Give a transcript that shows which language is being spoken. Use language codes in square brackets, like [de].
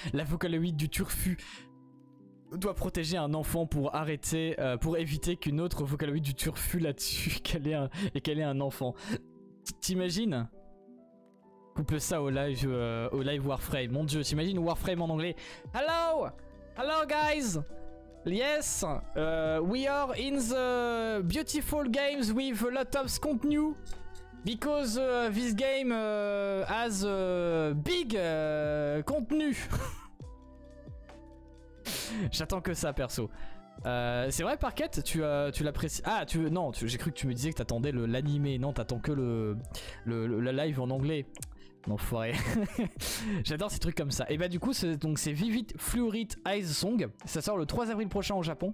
[fr] La Vocaloïde du Turfu doit protéger un enfant pour éviter qu'une autre Vocaloïde du Turfu là-dessus qu'elle ait un enfant. T'imagines? Coupe ça au live Warframe. Mon dieu, t'imagines Warframe en anglais. Hello guys. [en] Yes, we are in the beautiful games with a lot of contenu because this game has big contenu. [fr] J'attends que ça perso. C'est vrai Parquet, tu l'apprécies. Ah non, j'ai cru que tu me disais que t'attendais l'animé. Non, t'attends que le live en anglais. Enfoiré. J'adore ces trucs comme ça. Et bah du coup c'est Vivid Fluorit Eyes Song. Ça sort le 3 avril prochain au Japon.